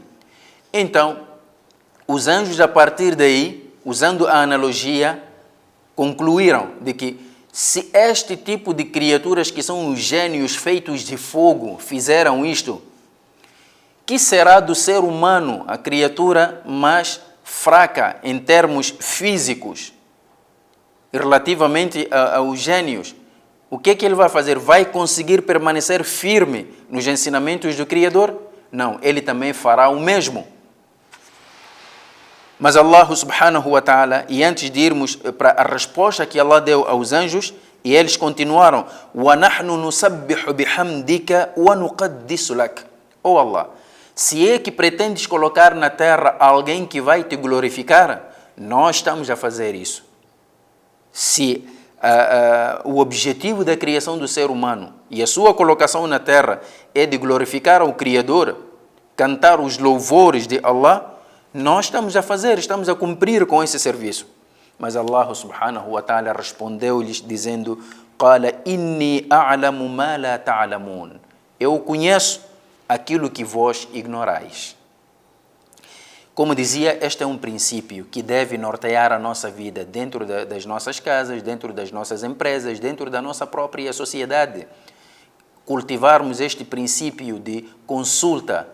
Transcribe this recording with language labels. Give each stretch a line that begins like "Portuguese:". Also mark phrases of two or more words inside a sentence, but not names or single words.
Portuguese: Então, os anjos, a partir daí, usando a analogia, concluíram de que se este tipo de criaturas que são os gênios feitos de fogo fizeram isto, que será do ser humano, a criatura mais fraca em termos físicos, relativamente aos gênios? O que é que ele vai fazer? Vai conseguir permanecer firme nos ensinamentos do Criador? Não, ele também fará o mesmo. Mas
Arabic: الله سبحانه وتعالى,
Portuguese: e antes de irmos para a resposta que Allah deu aos anjos, e eles continuaram:
Arabic: وَنَحْنُ نُسَبِّحُ بِحَمْدِكَ وَنُقَدِّسُ لَكَ.
Portuguese: Oh Allah, se é que pretendes colocar na terra alguém que vai te glorificar, nós estamos a fazer isso. Se o objetivo da criação do ser humano e a sua colocação na terra é de glorificar ao Criador, cantar os louvores de Allah, nós estamos a fazer, estamos a cumprir com esse serviço. Mas
Arabic: الله سبحانه وتعالى
Portuguese: respondeu-lhes dizendo:
Arabic: قَالَ إِنِّي أَعْلَمُ مَا لَا تَعْلَمُونَ.
Portuguese: Eu conheço aquilo que vós ignorais. Como dizia, este é um princípio que deve nortear a nossa vida dentro das nossas casas, dentro das nossas empresas, dentro da nossa própria sociedade. Cultivarmos este princípio de consulta.